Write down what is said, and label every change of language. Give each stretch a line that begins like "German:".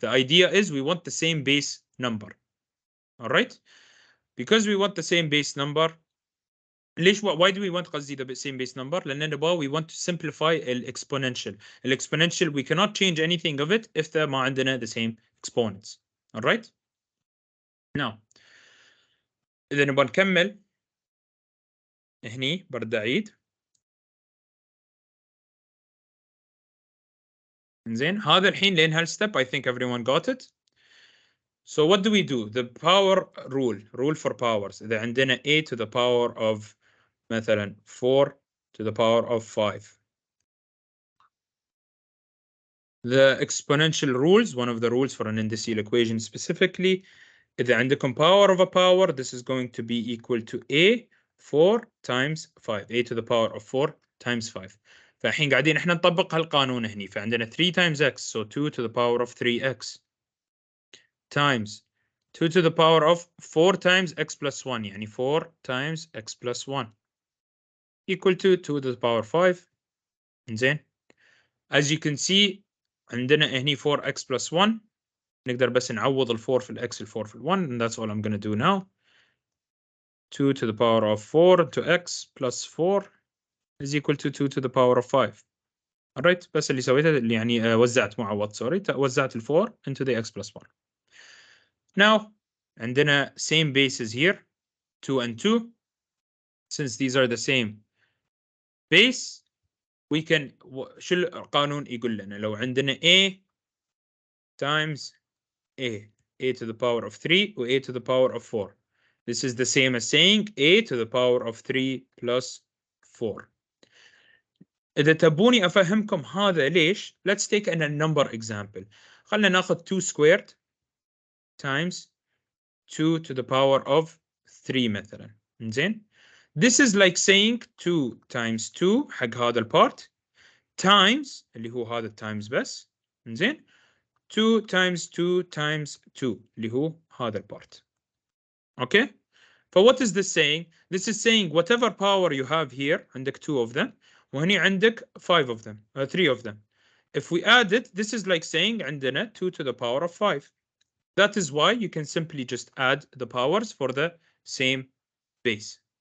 English: The idea is we want the same base number. All right? Because we want the same base number, why do we want قصدي the same base number? لأن we want to simplify الexponential. Exponential, we cannot change anything of it if ما عندنا the same exponents. All right?
Arabic: Now, إذا نبغى نكمل هني برد أعيد. زين, هذا الحين لين هالstep
English: I think everyone got it. So what do we do? The power rule for powers. إذا عندنا a to the power of مثلا 4 to the power of 5. The exponential rules, one of the rules for an indicial equation specifically, إذا عندكم power of a power, this is going to be equal to a 4 times 5. a to the power of 4 times 5.
Arabic: فالحين قاعدين احنا نطبق هالقانون هني.
English: فعندنا 3 times x, so 2 to the power of 3x times 2 to the power of 4 times x plus 1, يعني 4 times x plus 1 equal to 2 to the power 5. زين, as you can see عندنا هني 4x plus 1.
Arabic: نقدر بس نعوض ال 4 في ال x, ال 4 في ال 1,
English: and that's all I'm going to do now. 2 to the power of 4 to x plus 4 is equal to 2 to the power of 5.
Arabic: alright بس اللي سويته اللي يعني وزعت معوض sorry وزعت ال 4
English: into the x plus 1. Now عندنا same bases here 2 and 2. Since these are the same base we can
Arabic: شو القانون يقول لنا لو عندنا
English: a times a to the power of 3 و a to the power of 4. This is the same as saying a to the power of 3 plus 4.
Arabic: إذا تبوني أفهمكم هذا ليش
English: let's take a number example.
Arabic: خلنا ناخذ 2 squared times 2 to the power of 3 مثلا.
English: زين this is like saying 2 times 2
Arabic: حق هذا البارت
English: times اللي هو هذا times بس. زين 2 times 2 times 2
Arabic: اللي هو هذا البارت.
English: Okay. So what is this saying? This is saying whatever power you have here عندك 2 of them وهني عندك 5 of them 3 of them. If we add it, this is like saying عندنا 2 to the power of 5. That is why you can simply just add the powers for the same base.